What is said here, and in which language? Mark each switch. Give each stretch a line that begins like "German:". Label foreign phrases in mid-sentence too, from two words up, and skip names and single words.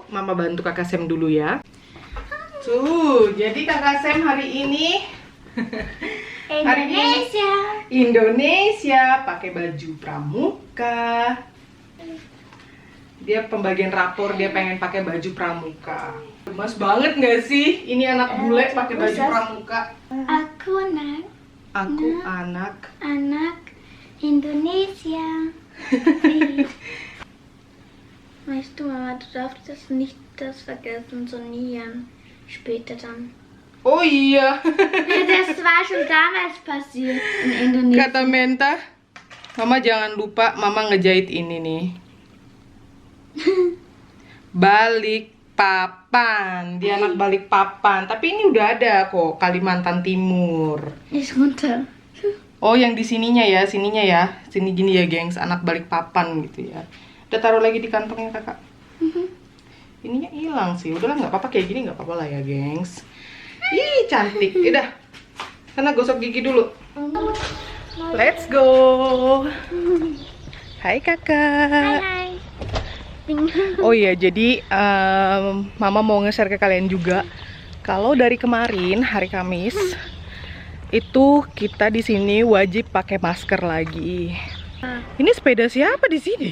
Indonesian: Mama bantu kakak Sem dulu ya. Tuh, jadi kakak Sem hari ini Indonesia pakai baju pramuka. Dia pembagian rapor, dia pengen pakai baju pramuka. Gemas banget nggak sih? Ini anak bule pakai baju pramuka. Aku anak Indonesia.
German: Weißt du, Mama, du darfst das nicht vergessen zu nähen. Später dann.
Indonesian: Oh iya.
German: Das war schon damals passiert in Indonesia.
Indonesian: Kata Menta, mama jangan lupa mama ngejahit ini nih. Balik papan, dia anak balik papan. Tapi ini udah ada kok Kalimantan Timur.
German: Ist runter.
Indonesian: Oh yang di sininya ya, sini gini ya gengs, anak balik papan gitu ya. Udah taruh lagi di kantongnya kakak. Ininya hilang sih, udahlah nggak apa-apa, kayak gini nggak apa-apa lah ya gengs. Ih cantik, udah. Sana gosok gigi dulu.
English: Let's go.
Indonesian: Hai kakak. Hai. Oh iya, jadi mama mau nge-share ke kalian juga. Kalau dari kemarin hari Kamis itu kita di sini wajib pakai masker lagi. Ini sepeda siapa di sini?